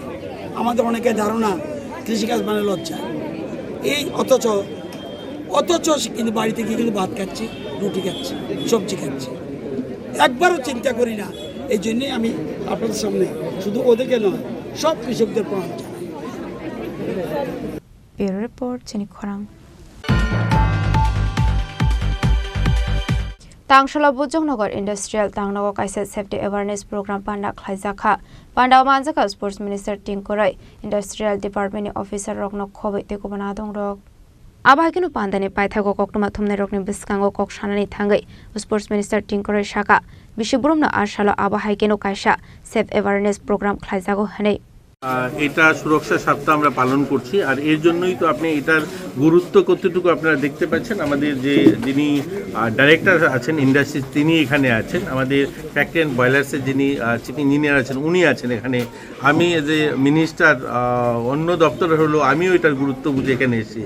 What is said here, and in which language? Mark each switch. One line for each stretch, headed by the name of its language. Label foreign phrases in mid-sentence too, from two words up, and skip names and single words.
Bangla: আমাদের অনেকে ধারণা কৃষিকাজ মানে লজ্জা, এই অথচ কিন্তু বাড়িতে গিয়ে কিন্তু ভাত খাচ্ছি, রুটি খাচ্ছি, সবজি খাচ্ছি, একবারও চিন্তা করি না। এই জন্যই আমি আপনাদের সামনে শুধু ওদেরকে নয়, সব কৃষকদের প্রণাম জানাই। ব্যুরো রিপোর্ট চিনি খরাং।
Kok Borok: Tangsholo Bujongnagar Industrial Tangnago kaisa safety awareness program panda khlaijaka panda manjaka sports minister Tinkorai industrial department ni officer rokno khobai te kobana dong rok abhaginu pandani paithago koktoma thumnai rokni biskango kok sanani thangai sports minister Tinkorai shaka bishibrumna arshalo abhaiginu kaisa safe awareness program khlaijago hanei
Bangla: এটা সুরক্ষার সপ্তাহ আমরা পালন করছি। আর এর জন্যই তো আপনি এটার গুরুত্ব কতটুকু আপনারা দেখতে পাচ্ছেন। আমাদের যিনি ডাইরেক্টর আছেন ইন্ডাস্ট্রি, তিনি এখানে আছেন। আমাদের
English: factory and boilers
Bangla: যিনি
English: chief engineer
Bangla: আছেন, উনি আছেন এখানে। আমি
English: as a minister
Bangla: অন্য দপ্তরে হলো আমিও এটার গুরুত্ব বুঝে এখানে এসেছি।